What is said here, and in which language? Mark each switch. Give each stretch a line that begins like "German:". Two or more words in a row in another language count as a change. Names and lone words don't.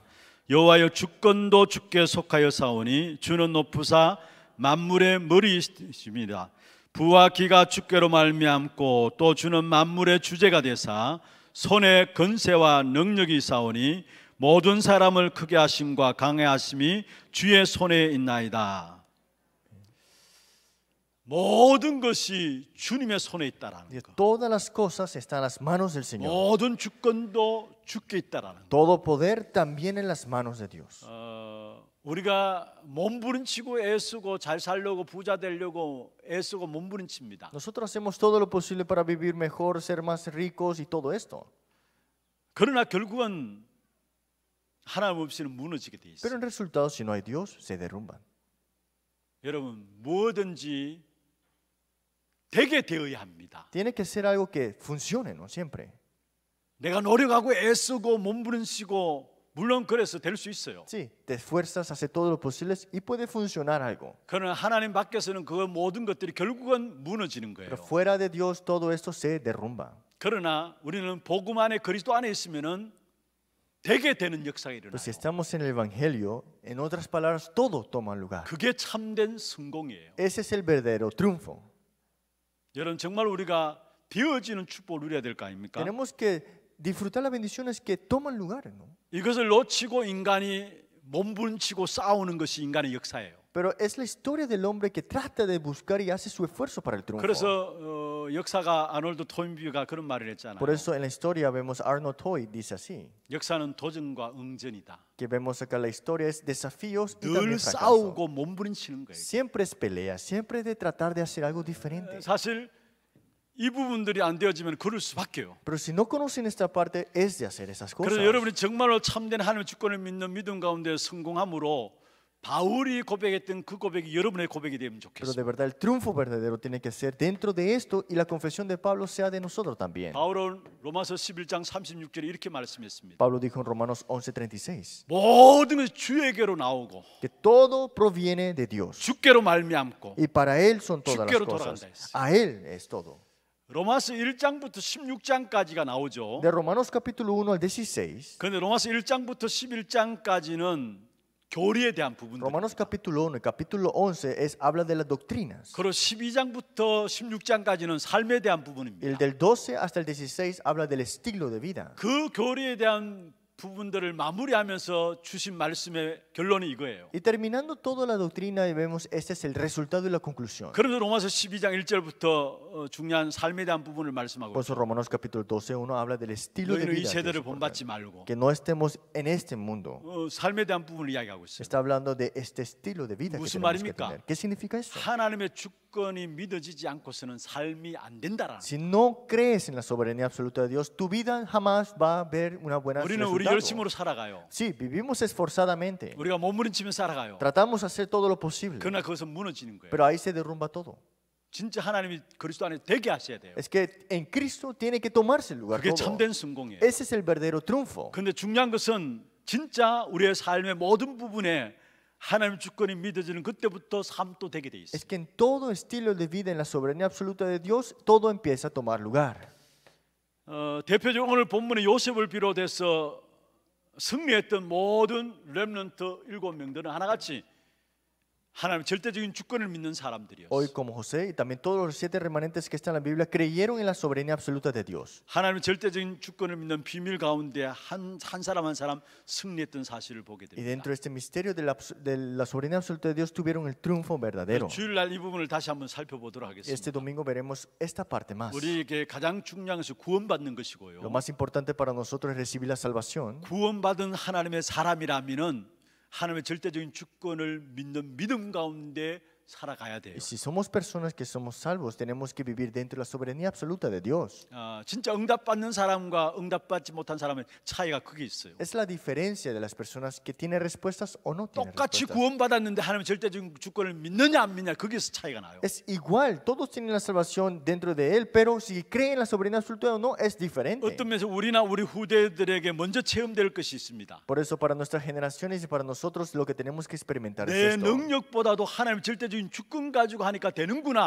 Korean: 여호와여 주권도 주께 속하여 사오니 주는 높으사 만물의 머리이십니다. 부와 기가 주께로 말미암고 또 주는 만물의 주제가 되사 손에 건세와 능력이 있사오니 모든 사람을 크게 하심과 강해하심이 주의 손에 있나이다. 모든 것이 주님의 손에 있다라는 거.
Spanish: Todas las cosas están en las manos del Señor.
Korean: 모든 주권도 주께 있다라는 거.
Spanish: Todo poder también en las manos de Dios.
Korean: 우리가 몸부림치고 애쓰고 잘 살려고 부자 되려고 애쓰고 몸부림칩니다.
Spanish: Nosotros hacemos todo lo posible para vivir mejor, ser más ricos y todo esto.
Korean: 그러나 결국은 하나님 없이는 무너지게 돼
Spanish: Pero
Korean: 있어요.
Spanish: en resultado, si no hay Dios, se derrumban.
Korean: 여러분 뭐든지 되게 되어야 합니다.
Spanish: Tiene que ser algo que funcione, ¿no? Siempre.
Korean: 내가 노력하고 애쓰고 몸부림치고 물론 그래서 될 수 있어요.
Spanish: Sí, te esfuerzas, haces todo lo posible y puede funcionar algo.
Korean: 그러나 하나님 밖에서는 그 모든 것들이 결국은 무너지는 거예요.
Spanish: Pero fuera de Dios, todo esto se derrumba.
Korean: 그러나 우리는 복음 안에 그리스도 안에 있으면은 되게 되는 역사가 일어나요.
Spanish: Pero si estamos en el Evangelio, en otras palabras, todo toma lugar.
Korean: 그게 참된 성공이에요.
Spanish: Ese es el verdadero triunfo.
Korean: 여러분 정말 우리가 되어지는 축복을 누려야 될 거 아닙니까?
Spanish: Tenemos que disfrutar las bendiciones que toman lugar, ¿no?
Korean: 이것을 놓치고 인간이 몸부림치고 싸우는 것이 인간의 역사예요.
Spanish: Pero es la historia del hombre que trata de buscar y hace su esfuerzo para el triunfo.
Korean: 그래서 역사가 아놀드 토인비가 그런 말을 했잖아요.
Spanish: Por eso en la historia vemos Arnold Toy dice así,
Korean: 역사는 도전과 응전이다.
Spanish: que vemos acá la historia es desafíos y
Korean: 늘
Spanish: también fracaso.
Korean: 싸우고 몸부림치는 거예요.
Spanish: Siempre es pelea, siempre es de tratar de hacer algo diferente.
Korean: 사실 이 부분들이 안 되어지면 그럴 수밖에요.
Spanish: Pero si no conocen esta parte es de hacer esas cosas.
Korean: 그래서 여러분이 정말로 참된 하나님의 주권을 믿는 믿음 가운데 성공함으로 바울이 고백했던 그 고백이 여러분의 고백이 되면
Spanish: Pero
Korean: 좋겠습니다.
Spanish: de verdad el triunfo verdadero tiene que ser dentro de esto y la confesión de Pablo sea de nosotros también.
Korean: 바울은 로마서 11장 36절에 이렇게 말씀했습니다.
Spanish: Pablo dijo en Romanos 11:36
Korean: 모든 것이 주에게로 나오고
Spanish: que todo proviene de Dios
Korean: 주께로 말미암고
Spanish: y para Él son todas las
Korean: 주께로
Spanish: cosas.
Korean: 돌아간다 했어요.
Spanish: A Él es todo.
Korean: 로마서 1장부터 16장까지가 나오죠.
Spanish: De Romanos capítulo 1 al 16,
Korean: 그런데 로마서 1장부터 11장까지는 교리에 대한 부분들.
Spanish: Romanos capítulo 1 y capítulo 11 habla de las doctrinas.
Korean: 그리고 12장부터 16장까지는 삶에 대한
Spanish: El
Korean: 부분입니다.
Spanish: del 12 hasta el 16 habla del estilo de vida.
Korean: 그 교리에 대한 부분들을 마무리하면서 주신 말씀의 결론이 이거예요.
Spanish: Y terminando toda la doctrina, vemos este es el resultado y la conclusión.
Korean: 그러면서 로마서 12장 1절부터 중요한 삶에 대한 부분을 말씀하고
Spanish: Por eso Romanos capítulo 12:1 habla del estilo de
Korean: 너희는 이
Spanish: vida. que es
Korean: 세대를
Spanish: importante.
Korean: 본받지 말고
Spanish: Que no estemos en este mundo.
Korean: 삶에 대한 부분을 이야기하고 있어요.
Spanish: Está hablando de este estilo de vida que
Korean: 무슨
Spanish: tenemos que
Korean: 말입니까?
Spanish: tener. ¿Qué significa eso?
Korean: 하나님의 주권 주권이 믿어지지 않고서는 삶이 안 된다라는.
Spanish: Si no crees en la soberanía absoluta de Dios, tu vida jamás va a ver una buena
Korean: 우리는 우리
Spanish: resultado.
Korean: 열심으로 살아가요.
Spanish: Sí, vivimos esforzadamente.
Korean: 우리가 몸부림치며 살아가요.
Spanish: Tratamos de hacer todo lo posible,
Korean: 그러나 그것은 무너지는 거예요.
Spanish: pero ahí se derrumba todo.
Korean: 진짜 하나님이 그리스도 안에 되게 하셔야 돼요.
Spanish: Es que en Cristo tiene que tomarse el lugar
Korean: 그게
Spanish: todo.
Korean: 참된 성공이에요.
Spanish: Ese es el verdadero triunfo.
Korean: 근데 중요한 것은 진짜 우리의 삶의 모든 부분에 하나님 주권이 믿어지는 그때부터 삶도 되게 돼 있어요.
Spanish: Es que en todo estilo de vida, en la soberanía absoluta de Dios, todo empieza a tomar lugar.
Korean: 대표적으로 오늘 본문의 요셉을 비롯해서 승리했던 모든 렘넌트 7명들은 하나같이 하나님 절대적인 주권을 믿는 사람들이었어요.
Spanish: Hoy como José y también todos los 7 remanentes que están en la Biblia creyeron en la soberanía absoluta de Dios.
Korean: 하나님의 절대적인 주권을 믿는 비밀 가운데 한 사람 한 사람 승리했던 사실을 보게
Spanish: Y
Korean: 됩니다.
Spanish: dentro de este misterio de la soberanía absoluta de Dios tuvieron el triunfo verdadero.
Korean: 주일날 이 부분을 다시 한번 살펴보도록
Spanish: Este
Korean: 하겠습니다.
Spanish: domingo veremos esta parte más.
Korean: 우리에게 가장 중요한 것이 구원받는 것이고요.
Spanish: Lo más importante para nosotros es recibir la salvación.
Korean: 구원받은 하나님의 사람이라면은 하나님의 절대적인 주권을 믿는 믿음 가운데 살아가야 돼요.
Spanish: Y si somos personas que somos salvos, tenemos que vivir dentro de la soberanía absoluta de Dios.
Korean: 진짜 응답받는 사람과 응답받지 못한 사람의 차이가 크게 있어요.
Spanish: Es la diferencia de las personas que tienen respuestas o no tienen
Korean: 똑같이
Spanish: respuestas.
Korean: 구원받았는데 하나님의 절대적인 주권을 믿느냐 안 믿느냐 거기서 차이가 나요.
Spanish: Es igual, todos tienen la salvación dentro de Él, pero si creen en la soberanía absoluta o no, es diferente.
Korean: 어떤 면에서 우리나 우리 후대들에게 먼저 체험될 것이 있습니다.
Spanish: Por eso para nuestras generaciones y para nosotros lo que tenemos que experimentar
Korean: 내
Spanish: es esto.
Korean: 능력보다도 하나님의 절대적인 주권 가지고 하니까 되는구나.